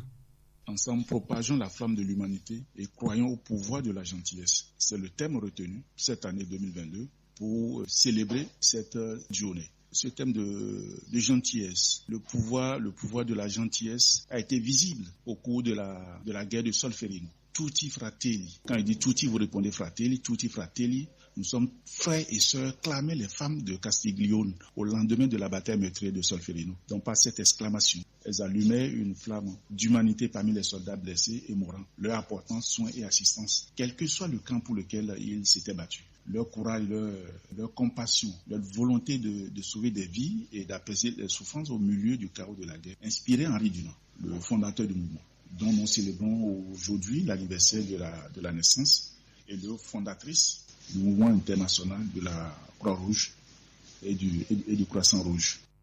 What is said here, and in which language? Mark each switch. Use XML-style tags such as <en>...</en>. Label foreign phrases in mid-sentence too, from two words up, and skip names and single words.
<fr>Ensemble, propageons la flamme de l'humanité et croyons au pouvoir de la gentillesse. C'est le thème retenu cette année 2022 pour célébrer cette journée. Ce thème de gentillesse, le pouvoir de la gentillesse a été visible au cours de la guerre de Solferino.</fr> <it>Tutti fratelli.</it> <fr>Quand il dit tutti, vous répondez fratelli,</fr> <it>tutti fratelli.</it> <fr>Nous sommes frères et sœurs, clamaient les femmes de Castiglione au lendemain de la bataille meurtrière de Solferino. Donc par cette exclamation, elles allumaient une flamme d'humanité parmi les soldats blessés et mourants, leur apportant soins et assistance, quel que soit le camp pour lequel ils s'étaient battus. Leur courage, leur compassion, leur volonté de sauver des vies et d'apaiser les souffrances au milieu du chaos de la guerre, inspiré Henri Dunant, le fondateur du mouvement, dont nous célébrons aujourd'hui l'anniversaire de la naissance, et le fondatrice du mouvement international de la Croix-Rouge et du Croissant Rouge.</fr>